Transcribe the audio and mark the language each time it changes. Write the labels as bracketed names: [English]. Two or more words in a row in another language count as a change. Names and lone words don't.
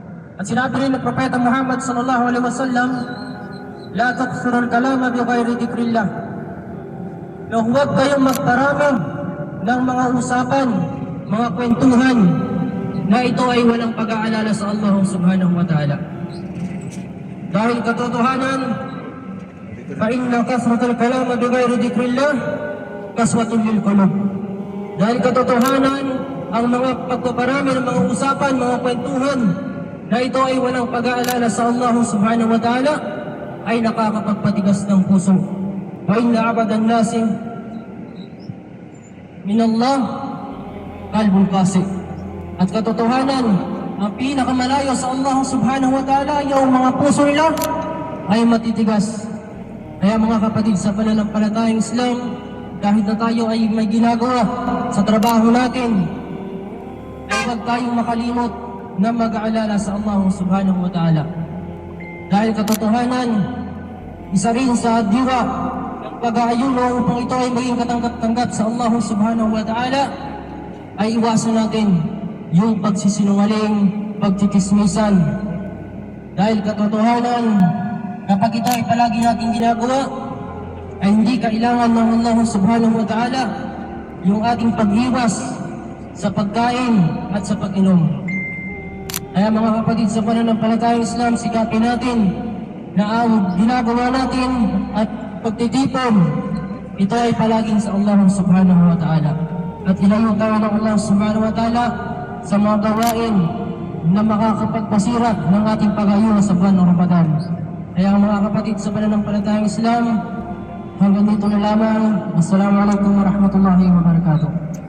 [Filipino] At sinabi rin ng Propeta Muhammad [Arabic] صلى الله عليه وسلم, لا تكثروا الكلام بغير ذكر الله. [Filipino] Na huwag kayong magparami ng mga usapan, mga kwentuhan na ito ay walang pag-aalala sa Allah [Arabic] سبحانه وتعالى. [Filipino] Dahil katotohanan, [Arabic] فإن كثرة الكلام بغير ذكر الله قسوة للقلوب. [Filipino] Dahil katotohanan, ang mga pagpaparami ng mga usapan, mga kwentuhan na ito ay walang pag-aalala sa Allah [Arabic] سبحانه وتعالى [Filipino] ay nakakapagpatigas ng puso. [Arabic] وإن أبعد الناس من الله قلب قاس. [Filipino] At katotohanan, ang pinakamalayo sa Allah [Arabic] سبحانه وتعالى, [Filipino] yung mga puso nila ay matitigas. Kaya mga kapatid sa pananampalatayang Islam, kahit na tayo ay may ginagawa sa trabaho natin, ay huwag tayong makalimot na mag-aalala sa Allah [Arabic] سبحانه وتعالى. [Filipino] Dahil katotohanan, isa rin sa diwa ng pag-aayuno upang ito ay maging katanggap-tanggap sa Allah [Arabic] سبحانه وتعالى, [Filipino] ay iwasan natin yung pagsisinungaling, pagtitismisan. Dahil katotohanan, kapag ito ay palagi natin ginagawa, ay hindi kailangan ng Allah [Arabic] سبحانه وتعالى [Filipino] yung ating pag-iwas sa pagkain at sa pag-inom. Kaya mga kapatid sa pananampalatayang Islam, sikapin natin na ang ginagawa natin at pagtitipon, ito ay palaging sa Allah [Arabic] سبحانه وتعالى. [Filipino] At ilayo tayo ng Allah [Arabic] سبحانه وتعالى [Filipino] sa mga gawain na makakapagpasira ng ating pag-ayuno sa buwan ng Ramadan. Kaya mga kapatid sa pananampalatayang Islam, hanggang dito na lamang. [Arabic] السلام عليكم ورحمة الله وبركاته.